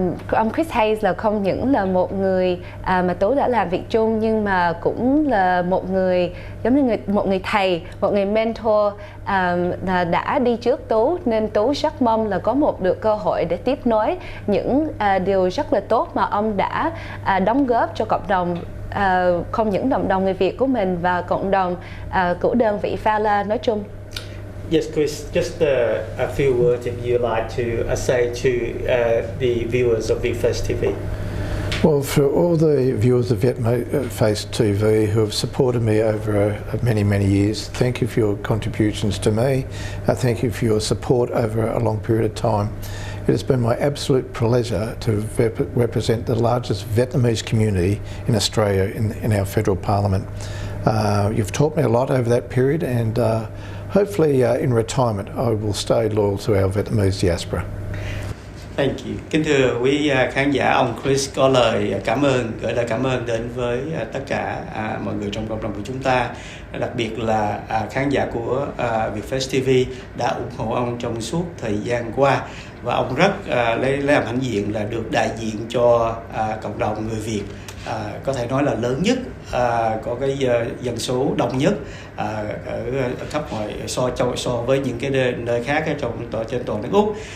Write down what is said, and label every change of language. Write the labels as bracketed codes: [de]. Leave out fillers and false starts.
[vi] Ông Chris Hayes là không những là một người mà Tú đã làm việc chung, nhưng mà cũng là một người giống như một người thầy, một người mentor đã đi trước Tú, nên Tú rất mong là có được cơ hội để tiếp nối những điều rất là tốt mà ông đã đóng góp cho cộng đồng, không những cộng đồng người Việt của mình và cộng đồng của đơn vị Phala nói chung. [en] Yes, Chris, just a few words if you'd like to say to the viewers of Vietface TV. Well, for all the viewers of Vietface TV who have supported me over many, many years, thank you for your contributions to me. Thank you for your support over a long period of time. It has been my absolute pleasure to represent the largest Vietnamese community in Australia in our federal parliament. You've taught me a lot over that period, and hopefully in retirement I will stay loyal to our Vietnamese diaspora. Thank you. [vi] Kính thưa quý khán giả, ông Chris có lời gửi lời cảm ơn đến với tất cả mọi người trong cộng đồng của chúng ta, đặc biệt là khán giả của Vietface TV đã ủng hộ ông trong suốt thời gian qua, và ông rất lấy làm hãnh diện là được đại diện cho cộng đồng người Việt, có thể nói là lớn nhất, có cái dân số đông nhất ở khắp mọi so với những cái nơi khác trên toàn nước Úc.